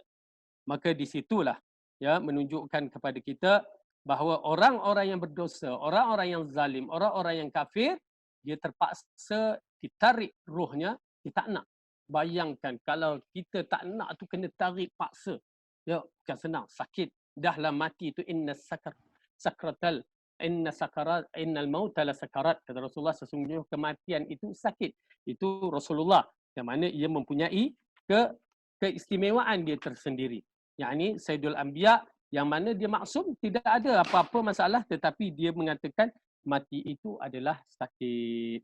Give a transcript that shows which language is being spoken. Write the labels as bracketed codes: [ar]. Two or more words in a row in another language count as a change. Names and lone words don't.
[ms] Maka di situlah ya menunjukkan kepada kita bahawa orang-orang yang berdosa, orang-orang yang zalim, orang-orang yang kafir, dia terpaksa ditarik rohnya, dia tak nak. Bayangkan kalau kita tak nak tu kena tarik paksa. Ya, bukan senang, sakit. Dahlah mati itu [ar] إن الموت لسكرات, [ms] kata Rasulullah, sesungguhnya kematian itu sakit. Itu Rasulullah yang mana ia mempunyai keistimewaan dia tersendiri. Yakni [ar] سيد الأنبياء [ms] yang mana dia maksum, tidak ada apa-apa masalah, tetapi dia mengatakan mati itu adalah sakit.